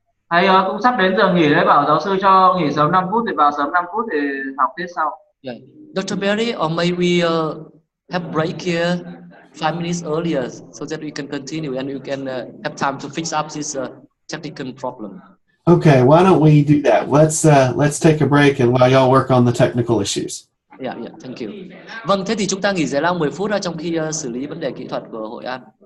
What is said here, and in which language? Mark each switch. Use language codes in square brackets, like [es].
[vi] Hay cũng sắp đến giờ nghỉ đấy, bảo giáo sư cho nghỉ sớm 5 phút thì vào sớm 5 phút thì học tiết sau. [en] Yeah. Dr. Berry, or may we have break here 5 minutes earlier so that we can continue and you can have time to fix up this technical problem. Okay, why don't we do that? Let's take a break and while y'all work on the technical issues. Yeah, thank you. [vi] Vâng, thế thì chúng ta nghỉ giải lao 10 phút trong khi xử lý vấn đề kỹ thuật của Hội An.